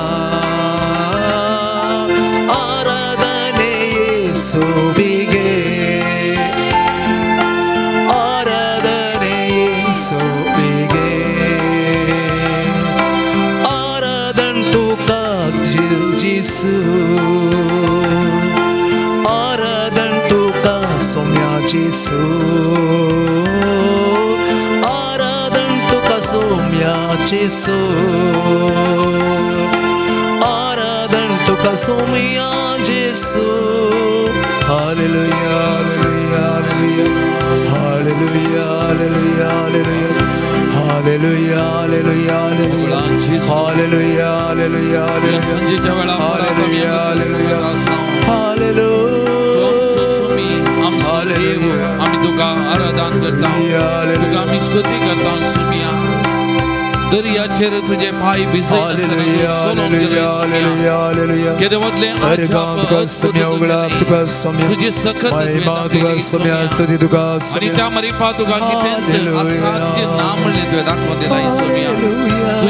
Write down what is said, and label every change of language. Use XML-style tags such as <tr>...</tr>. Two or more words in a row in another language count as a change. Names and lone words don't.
<kn>ಆರಾಧನೆ ಯೇಸುವಿಗೆ, ಆರಾಧನೆ ಯೇಸುವಿಗೆ,</kn> <kok>ಆರಾಧನೆ ತುಕಾ ಜಿಸು, ಆರಾಧನೆ ತುಕಾ ಸೌಮ್ಯ ಜಿಸು, ಆರಾಧನೆ ತುಕಾ ಸೌಮ್ಯ ಜಿಸು, ಆರಾಧನೆ ತುಕಾ ಸೌಮ್ಯ ಜಿಸು.</kok> <en>Hallelujah, hallelujah, hallelujah, hallelujah, hallelujah, hallelujah, hallelujah, hallelujah, hallelujah, hallelujah,</en> <kok>दर्याचेर तुझे पाय तुझे सखत आणि त्या मरीपा तुका कितेंच असाध्य ना म्हणले तुवें दाखोवन दिला सोमिया.</kok>